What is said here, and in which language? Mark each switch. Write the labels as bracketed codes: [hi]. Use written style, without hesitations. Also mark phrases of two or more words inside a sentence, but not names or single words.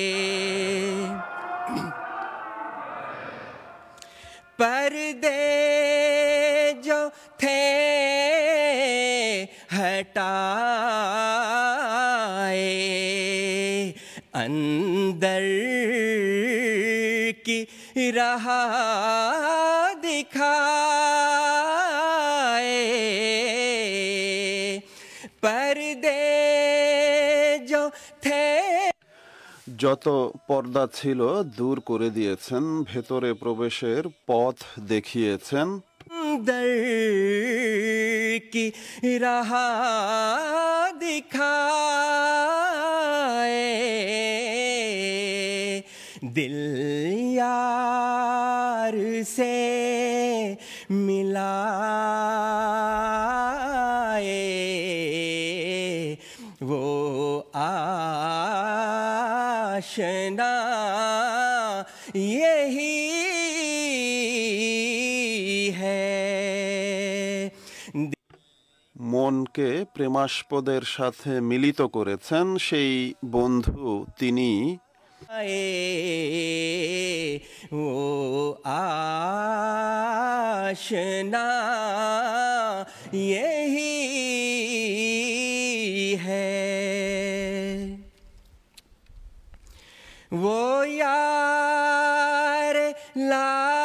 [ur] پردے جو تھے ہٹائے، اندر کی راہ دکھائے، پردے جو تھے [bn] যত পর্দা ছিল দূর করে দিয়েছেন, ভেতরে প্রবেশের পথ দেখিয়েছেন। [ur] اندر کی راہ دکھائے، دل یار سے ملائے، وہ آشنا یہی ہے [bn] মনকে প্রেমাস্পদের সাথে মিলিত করেছেন সেই বন্ধু তিনি। [ur] وہ آشنا یہی ہے، وہ یار لا